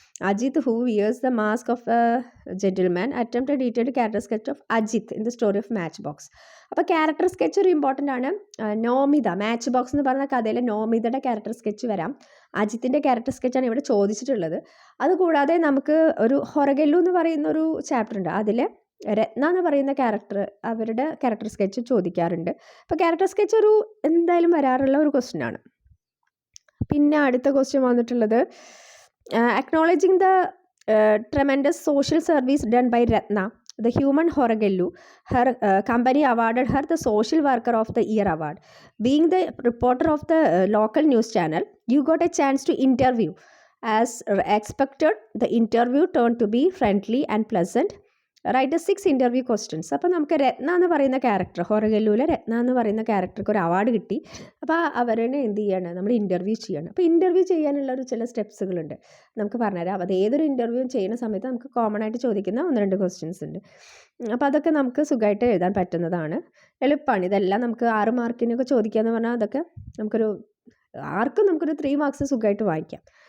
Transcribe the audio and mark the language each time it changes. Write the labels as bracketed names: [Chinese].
[English] Ajit, who wears the mask of a gentleman, attempt a detailed character sketch of Ajit in the story of Matchbox. [Malayalam] അപ്പോൾ character sketch ഒരു important ആണ്. Nomita, match box എന്ന് പറഞ്ഞ കഥയിലെ നോമിതയുടെ character sketch വരാം. അജിത്തിൻ്റെ character സ്കെച്ചാണ് ഇവിടെ ചോദിച്ചിട്ടുള്ളത്. അതുകൂടാതെ നമുക്ക് ഒരു ഹൊറഗെല്ലു എന്ന് പറയുന്ന ഒരു ചാപ്റ്റർ ഉണ്ട്. അതിൽ രത്ന എന്ന് പറയുന്ന ക്യാരക്ടർ, അവരുടെ ക്യാരക്ടർ സ്കെച്ച് ചോദിക്കാറുണ്ട്. അപ്പോൾ ക്യാരക്ടർ സ്കെച്ച് ഒരു എന്തായാലും വരാറുള്ള ഒരു ക്വസ്റ്റ്യൻ ആണ്. പിന്നെ അടുത്ത ക്വസ്റ്റ്യൻ വന്നിട്ടുള്ളത്, [English] acknowledging the tremendous social service done by Ratna, the human Horagellu, her company awarded her the Social Worker of the Year award. Being the reporter of the local news channel, you got a chance to interview. As expected, the interview turned to be friendly and pleasant. Right 6 interview questions. [Malayalam] അപ്പോൾ നമുക്ക് രത്ന എന്ന് പറയുന്ന character, ഹൊറഗെല്ലുവിലെ രത്ന എന്ന് പറയുന്ന ക്യാരക്ടർക്ക് ഒരു award കിട്ടി. അപ്പോൾ അവരെ എന്ത് ചെയ്യാണ്, നമ്മൾ ഇൻ്റർവ്യൂ ചെയ്യണം. അപ്പോൾ ഇൻ്റർവ്യൂ ചെയ്യാനുള്ള ഒരു ചില സ്റ്റെപ്സുകളുണ്ട്, നമുക്ക് പറഞ്ഞുതരാം. അത് ഏതൊരു ഇൻ്റർവ്യൂ ചെയ്യുന്ന സമയത്ത് നമുക്ക് കോമൺ ആയിട്ട് ചോദിക്കുന്ന 1-2 ക്വസ്റ്റ്യൻസ് ഉണ്ട്. അപ്പോൾ അതൊക്കെ നമുക്ക് സുഖമായിട്ട് എഴുതാൻ പറ്റുന്നതാണ്, എളുപ്പമാണ്. ഇതെല്ലാം നമുക്ക് 6 മാർക്കിനൊക്കെ ചോദിക്കാമെന്ന് പറഞ്ഞാൽ അതൊക്കെ ആർക്കും നമുക്കൊരു 3 മാർക്സ് സുഖമായിട്ട് വായിക്കാം.